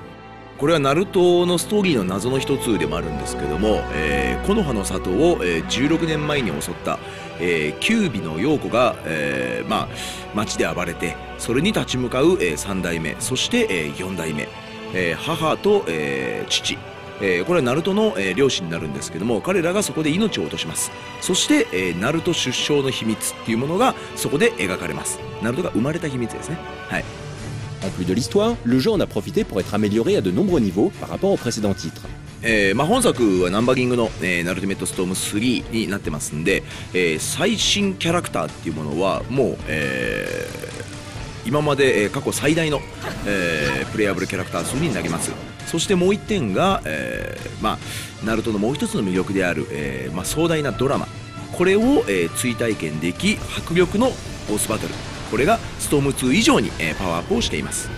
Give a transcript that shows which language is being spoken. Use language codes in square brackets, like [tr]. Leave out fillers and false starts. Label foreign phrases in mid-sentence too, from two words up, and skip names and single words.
[ja] これはナルトのストーリーの謎の一つでもあるんですけども、木の葉の里を、16年前に襲った、キュービの陽子が、町で暴れてそれに立ち向かう、3代目そして、4代目、母と、父これはナルトの、両親になるんですけども、彼らがそこで命を落とします。そして、ナルト出生の秘密っていうものがそこで描かれます。ナルトが生まれた秘密ですね。はい。 [fr] En plus de l'histoire, le jeu en a profité pour être amélioré à de nombreux niveaux par rapport aux précédents titres. [ja] 本作はナンバリングの、ナルティメットストーム3になってますんで、最新キャラクターっていうものはもう、今まで、過去最大の、プレイアブルキャラクター数になります。そしてもう一点が、ナルトのもう一つの魅力である、壮大なドラマ、これを、追体験でき、迫力のボスバトル、これがストーム2以上に、パワーアップをしています。